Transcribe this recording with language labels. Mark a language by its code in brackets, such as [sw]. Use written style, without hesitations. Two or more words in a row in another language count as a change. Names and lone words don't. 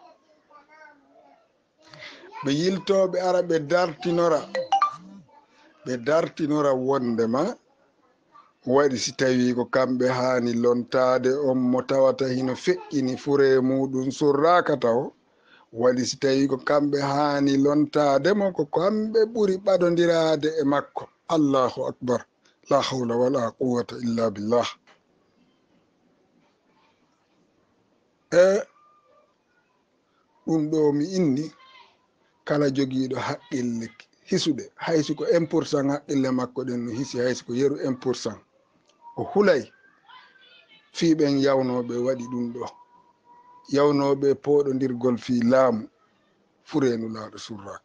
[ff] ɓe yiltoɓe ara ɓe dartinora ɓe dartinora wondema waɗi si tawi ko kamɓe hani lontade on mo tawata hino feƴƴini fure muɗum surraka taw waɗi si tawi ko kamɓe hani lontademo ko kamɓe ɓuri ɓadodirade e makko. [ar] الله أكبر، لا حول ولا قوة إلا بالله. [ff] ɗum ɗo mi inni kala jogiiɗo haqqille hisuɗe haysi ko 1% haqqille makko ɗen no hisi haysi ko yeru 1% o hulay fii ɓen yawnoɓe waɗi ɗum ɗo yawnoɓe poɗodirgol fii laamu furenu laaɗo surraka.